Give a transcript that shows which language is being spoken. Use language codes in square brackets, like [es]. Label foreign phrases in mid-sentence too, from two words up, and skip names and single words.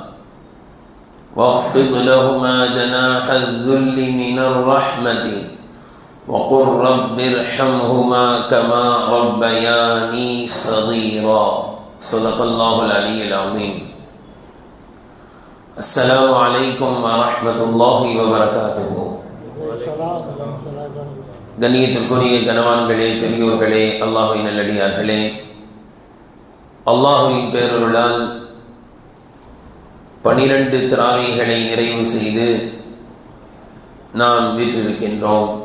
[ar] واخفض لهما جناح الذل من الرحمة وقل رب ارحمهما كما ربياني صغيرا. صدق الله العلي العظيم. السلام عليكم ورحمة الله وبركاته. [ta] கண்ணியத்திற்குரிய கனவான்களே, பெரியோர்களே, அல்லாஹ்வின் நல்லடியார்களே, அல்லாஹ்வின் பேரருளால் 12 தராவீகளை நிறைவு செய்து நாம் வீற்றிருக்கின்றோம்.